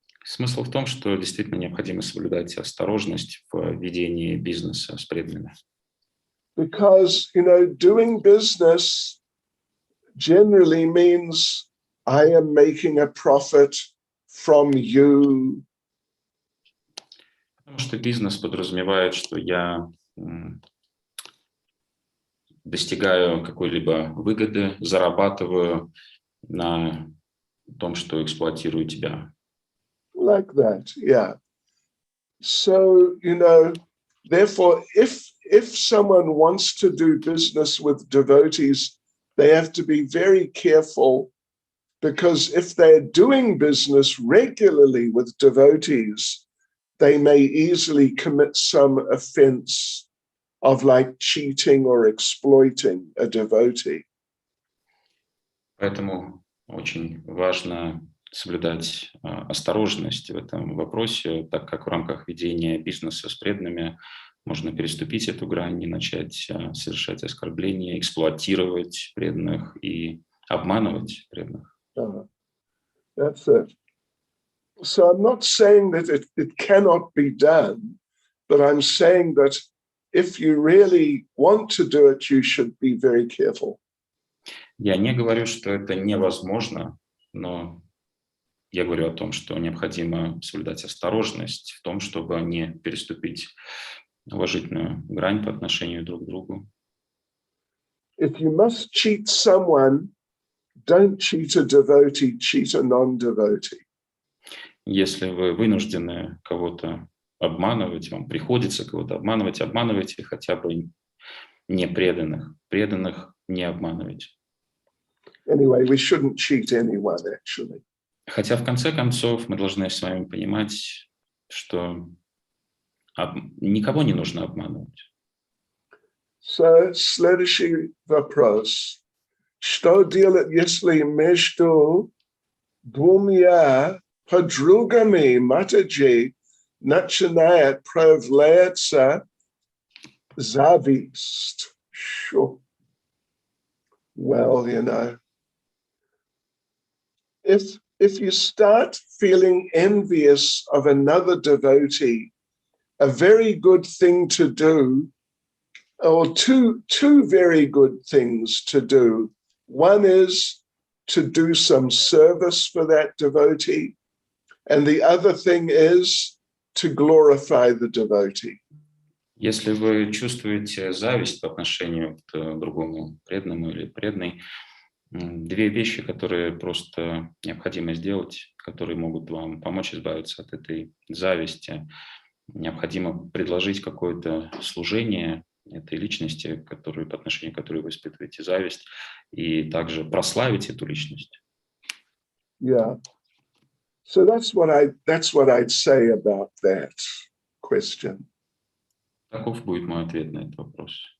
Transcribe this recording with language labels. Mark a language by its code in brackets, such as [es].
[ru] Смысл в том, что действительно необходимо соблюдать осторожность в ведении бизнеса с преданными. [en] Because, doing business generally means I am making a profit from you. [ru] Потому что бизнес подразумевает, что я достигаю какой-либо выгоды, зарабатываю на том, что эксплуатирую тебя. [en] Like that, yeah. So, therefore, if someone wants to do business with devotees, they have to be very careful, because if they're doing business regularly with devotees, they may easily commit some offense of like cheating or exploiting a devotee. [ru] Поэтому очень важно соблюдать осторожность в этом вопросе, так как в рамках ведения бизнеса с преданными можно переступить эту грань и начать совершать оскорбления, эксплуатировать преданных и обманывать преданных. [en] That's it. So I'm not saying that it cannot be done, but I'm saying that if you really want to do it, you should be very careful. [ru] Я не говорю, что это невозможно, но я говорю о том, что необходимо соблюдать осторожность в том, чтобы не переступить уважительную грань по отношению друг к другу. [en] If you must cheat someone, don't cheat a devotee, cheat a non-devotee. [ru] Если вы вынуждены кого-то обманывать, вам приходится кого-то обманывать, обманывайте хотя бы не преданных. Преданных не обманывайте. [en] Anyway, we shouldn't cheat anyone, actually. [ru] Хотя в конце концов мы должны с вами понимать, что никого не нужно обманывать. So, следующий вопрос. Что делать, если между двумя подругами Матаджи начинает проявляться зависть? [en] Sure. Well, you know, if you start feeling envious of another devotee, a very good thing to do, or two very good things to do. One is to do some service for that devotee, and the other thing is to glorify the devotee. [ru] Если вы чувствуете зависть по отношению к другому преданному или преданной, две вещи, которые просто необходимо сделать, которые могут вам помочь избавиться от этой зависти. Необходимо предложить какое-то служение этой личности, по отношению к которой вы испытываете зависть, и также прославить эту личность. [en] Yeah. So that's what I'd say about that question. [ru] Каков будет мой ответ на этот вопрос?